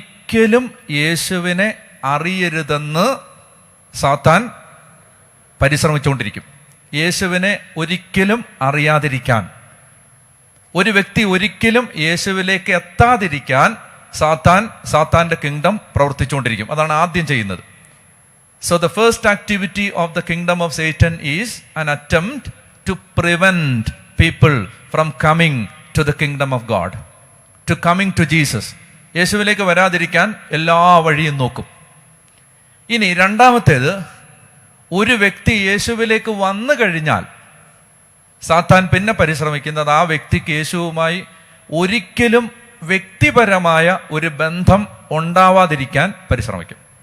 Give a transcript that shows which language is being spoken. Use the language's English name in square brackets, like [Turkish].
[Malayalam] ഒരിക്കലും യേശുവിനെ അറിയരുതെന്ന് സാത്താൻ പരിശ്രമിച്ചുകൊണ്ടിരിക്കും. യേശുവിനെ ഒരിക്കലും അറിയാതിരിക്കാൻ, ഒരു വ്യക്തി ഒരിക്കലും യേശുവിലേക്ക് എത്താതിരിക്കാൻ സാത്താന്റെ കിങ്ഡം പ്രവർത്തിച്ചുകൊണ്ടിരിക്കും. അതാണ് ആദ്യം ചെയ്യുന്നത്. [English] So the first activity of the kingdom of Satan is an attempt to prevent people from coming to the kingdom of God, to coming to Jesus. [Malayalam] യേശുവിലേക്ക് വരാതിരിക്കാൻ എല്ലാ വഴിയും നോക്കും. ഇനി രണ്ടാമത്തേത്, ഒരു വ്യക്തി യേശുവിലേക്ക് വന്നു കഴിഞ്ഞാൽ സാത്താൻ പിന്നെ പരിശ്രമിക്കുന്നത് ആ വ്യക്തിക്ക് യേശുവുമായി ഒരിക്കലും വ്യക്തിപരമായ ഒരു ബന്ധം ഉണ്ടാവാതിരിക്കാൻ പരിശ്രമിക്കും.